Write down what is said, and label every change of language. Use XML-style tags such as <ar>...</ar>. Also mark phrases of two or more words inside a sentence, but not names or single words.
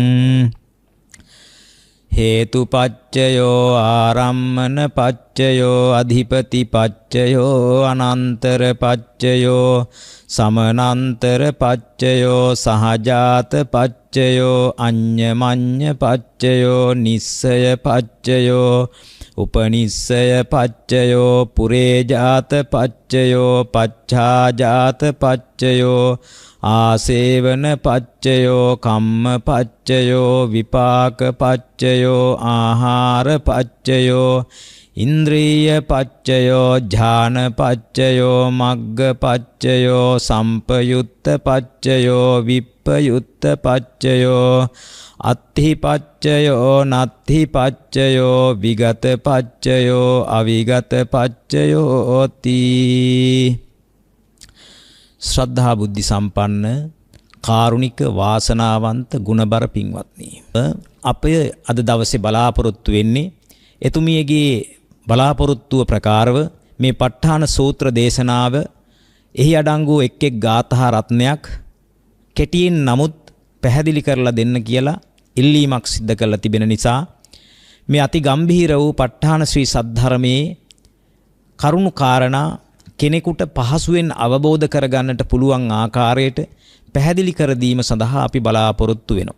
<pi>හේතුපච්චයෝ ආරම්මන පච්චයෝ අධිපති පච්චයෝ අනන්තර පච්චයෝ සමනන්තර පච්චයෝ සහජාත පච්චයෝ අඤ්ඤමඤ්ඤ පච්චයෝ නිස්සය පච්චයෝ උපනිස්සය පච්චයෝ පුරේජාත පච්චයෝ පච්ඡාජාත පච්චයෝ ආසේවන පච්චයෝ කම්ම පච්චයෝ විපාක පච්චයෝ ආහාර පච්චයෝ ඉන්ද්‍රිය පච්චයෝ ඥාන පච්චයෝ මග්ග පච්චයෝ සම්පයුත්ත පච්චයෝ විප්පයුත්ත පච්චයෝ අත්ථි පච්චයෝ නත්ථි පච්චයෝ විගත පච්චයෝ අවිගත පච්චයෝ තී</pi> <si>ශ්‍රද්ධා බුද්ධි සම්පන්න කාරුණික වාසනාවන්ත ගුණබර පින්වත්නි අපේ අද දවසේ බලාපොරොත්තු වෙන්නේ එතුමියගේ බලාපොරොත්තුව ප්‍රකාරව මේ ප ဋ ාණ සූත්‍ර දේශනාව එහි අඩංගු එක් එක් ගාථා රත්නයක් කෙටියෙන් නමුත් පැහැදිලි කරලා දෙන්න කියලා ඉල්ලීමක් සිද්ධ කරලා තිබෙන නිසා මේ අති ගම්භීර වූ ප ဋ ාණ ශ්‍රී සද්ධර්මයේ කරුණු කාරණා කෙනෙකුට පහසුවෙන් අවබෝධ කරගන්නට පුළුවන් ආකාරයට පැහැදිලි කර දීම සඳහා අපි බලාපොරොත්තු වෙනවා.</si>